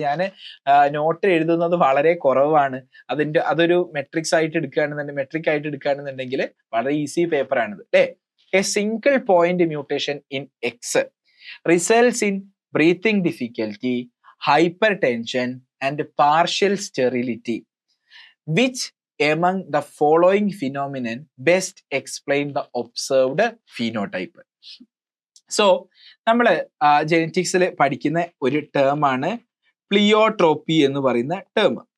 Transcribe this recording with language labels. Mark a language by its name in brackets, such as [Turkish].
[Malayalam] ഞാൻ നോട്ട് എഴുതുന്നത് വളരെ കുറവാണ്. അതൊരു മെട്രിക് ആയിട്ട് എടുക്കുകയാണെന്നുണ്ടെങ്കിൽ വളരെ ഈസി പേപ്പർ ആണിത് അല്ലേ. [English] A single point mutation in X results in breathing difficulty, hypertension and partial sterility. Which among the following phenomenon best explain the observed phenotype? [Malayalam] So നമ്മൾ ജെനറ്റിക്സിൽ പഠിക്കുന്ന ഒരു ടേം ആണ് പ്ലിയോട്രോപ്പി എന്ന് പറയുന്ന ടേം.